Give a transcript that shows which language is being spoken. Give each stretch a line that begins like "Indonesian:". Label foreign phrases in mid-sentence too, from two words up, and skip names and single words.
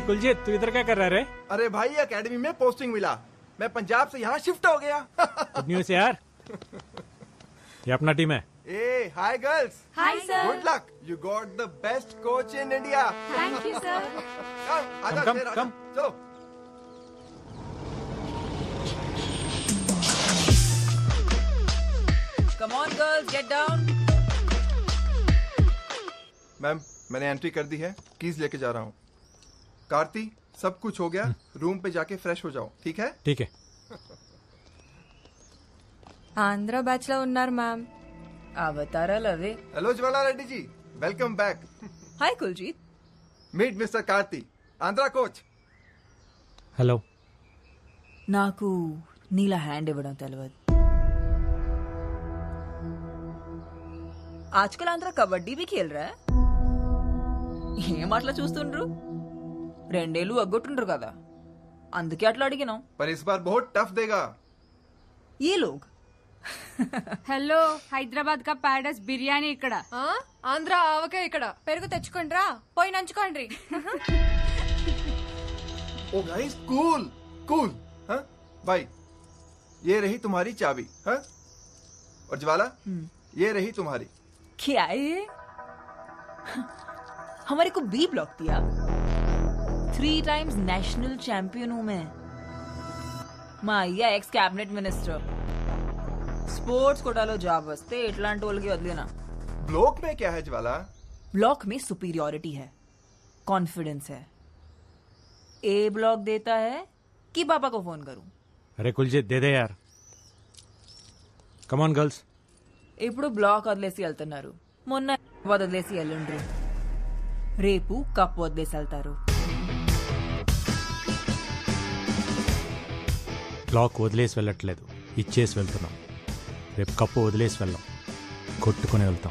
Hindi: कुलजीत तू इधर क्या कर रहा है रे? अरे भाई एकेडमी में पोस्टिंग मिला, मैं पंजाब से यहाँ शिफ्ट हो गया।
English: good news
Hindi: यार। ये अपना टीम है।
English: Ay hi girls. Hi sir. Good luck, you got the best coach in India. Thank you sir.
Hindi: आजा कम, शेर, आजा। कम। चलो।
English: Come on girls, get down.
Hindi: मैम मैंने एंट्री कर दी है, कीज लेके जा रहा हूँ। कार्ती सब कुछ हो गया, रूम पे जाके फ्रेश हो जाओ, ठीक है? ठीक है।
Telugu: ఆంధ్ర బ్యాచ్ లో ఉన్నారు మ్యామ్. అవతారాలు అవే.
Hindi: हेलो ज्वाला रेड्डी जी,
English: welcome back.
Hindi: हाय कुलजीत।
English: Meet Mister Karthi, Andhra coach. हेलो।
Telugu: నాకు నీలా హ్యాండ్ ఇవ్వడం తెలియదు.
Hindi: आजकल आंध्र कबड्डी भी खेल रहा है.
Telugu: ఏం అట్లా చూస్తుండ్రు? 2 ఏళ్ళు అగ్గొట్టుండ్రు కదా, అందుకే అట్లా అడిగినాం.
Hindi: पर इस बार बहुत टफ देगा ये लोग.
Telugu: హలో, హైదరాబాద్ కా ప్యారడైస్ బిర్యానీ ఇక్కడ. ఆంధ్ర ఆవకాయ ఇక్కడ. పెరుగు తెచ్చుకోండి రా, పోయి నంచుకోండి.
English: O guys cool cool.
Hindi: हाँ भाई, ये रही तुम्हारी चाबी। हाँ, और ज्वाला ये रही तुम्हारी। क्या है? हमारे को बी ब्लॉक दिया। 3
English: times national champion
Hindi: हूं मैं.
Telugu: మా అయ్య
English: ex cabinet minister.
Telugu: स्पोर्ट्स कोटालो జాబ్ వస్తే ఇట్లాంటి వాళ్ళకి వదిలేనా.
Hindi: ब्लॉक में क्या है ज्वाला? ब्लॉक में सुपीरियॉरिटी है, कॉन्फिडेंस है. ए ब्लॉक देता है कि पापा को फोन करूं? अरे कुलजीत दे दे यार।
English: come on girls.
Telugu: ఇప్పుడు బ్లాక్ వదిలేసి వెళ్తున్నారు, మొన్న వదిలేసి వెళ్ళండ్రు, రేపు కప్ వదిలేసి వెళ్తారు. బ్లాక్ వదిలేసి వెళ్ళట్లేదు, ఇచ్చేసి వెళ్తున్నాం. రేపు కప్పు వదిలేసి వెళ్ళాం, కొట్టుకుని వెళ్తాం.